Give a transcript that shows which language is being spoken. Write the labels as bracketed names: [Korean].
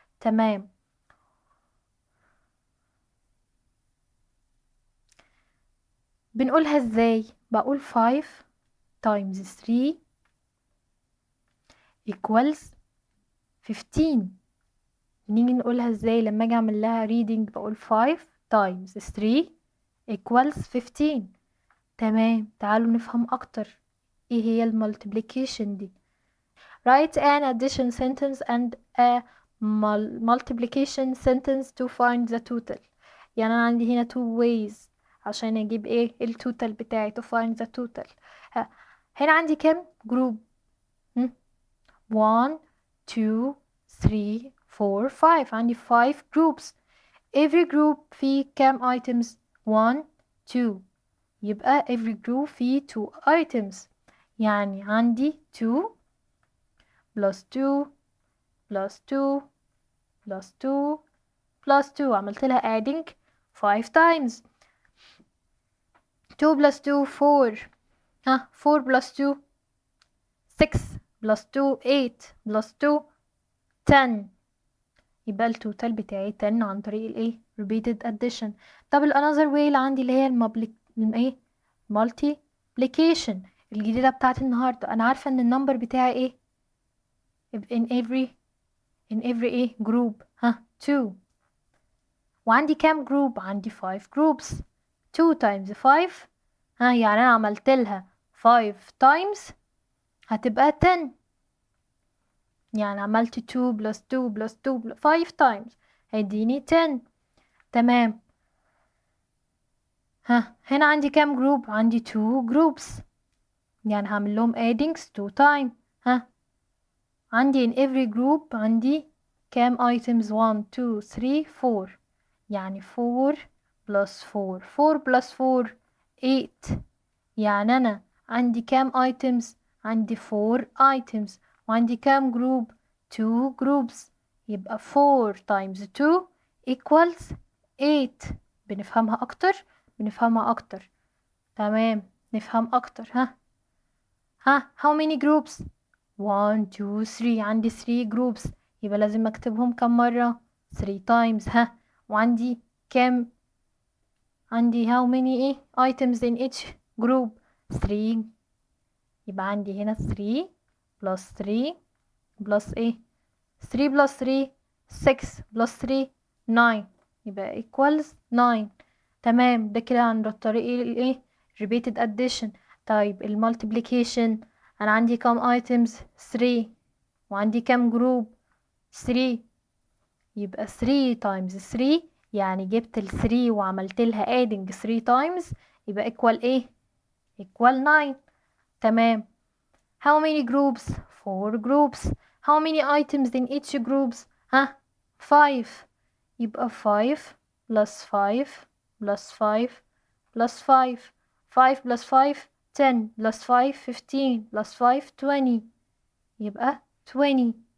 [Arabic] تمام، بنقولها ازاي؟ بقول [English] 5 times 3 equals 15. [Arabic] نيجي نقولها ازاي لما اجي اعمل لها reading؟ بقول [English] 5 times 3 equals 15. [Arabic] تمام، تعالوا نفهم اكتر ايه هي المultiplication دي. [English] write an addition sentence and a multiplication sentence to find the total. [Arabic] يعني انا عندي هنا [English] two ways [Arabic] عشان اجيب ايه التوتال بتاعي [English] to find the total. [Arabic] هنا عندي كام جروب؟ [English] 1 2 3 4 5. عندي 5 groups. every group [Arabic] فيه كام [English] items؟ 1 2. [Arabic] يبقى [English] every group فيه 2 items. [Arabic] يعني عندي [English] 2 plus 2 plus 2 plus 2 plus 2. [Arabic] عملت لها [English] adding 5 times. 2 plus 2 4. 4 plus 2 6 plus 2 8 plus 2 10. [Arabic] يبقى التوتال بتاعي 10 عن طريق الايه [English] repeated addition. [Arabic] طب another way اللي عندي اللي هي multiplication الجديدة بتاعت النهاردة. انا عارفة ان النمبر بتاعي ايه [English] in every [Arabic] ايه group 2. وعندي كام جروب؟ عندي [English] 5 groups. 2 times 5 [Arabic] يعني انا عملت لها [English] 5 times [Arabic] هتبقى 10. يعني عملت [English] 2 plus 2 plus 2 plus 5 times [Arabic] هيديني [English] 10. [Arabic] تمام. هنا عندي كام جروب؟ عندي [English] 2 groups، [Arabic] يعني هعمل لهم [English] addings 2 time. [Arabic] عندي [English] in every group [Arabic] عندي كام [English] items؟ 1 2 3 4، [Arabic] يعني [English] 4 plus 4 4 plus 4 8. [Arabic] يعني أنا عندي كام items؟ عندي [English] 4 items. [Arabic] وعندي كام [English] group؟ 2 groups. [Arabic] يبقى [English] 4 times 2 equals 8. [Arabic] بنفهمها أكتر. تمام، نفهم أكتر. [English] how many groups؟ 1 2 3. [Arabic] عندي [English] 3 groups، [Arabic] يبقى لازم أكتبهم كم مرة؟ [English] 3 times. [Arabic] وعندي كام؟ عندي [English] how many items in each group؟ 3. [Arabic] يبقى عندي هنا [English] 3 plus 3 plus 3 plus 3 6 plus 3 9، [Arabic] يبقى [English] equals 9. [Arabic] تمام، ده كده عن الطريق repeated addition. طيب المultiplication، انا عندي كام items؟ 3. وعندي كام [English] group؟ 3. [Arabic] يبقى [English] 3 times 3، [Arabic] يعني جبت ال [English] 3 [Arabic] وعملت لها [English] adding 3 times، [Arabic] يبقى [English] equal equal 9. تمام. how many groups؟ 4 groups. how many items in each groups؟ 5. يبقى 5 plus 5 plus 5 plus 5. 5 plus 5 10 plus 5 15 plus 5 20، [Arabic] يبقى [English] 20.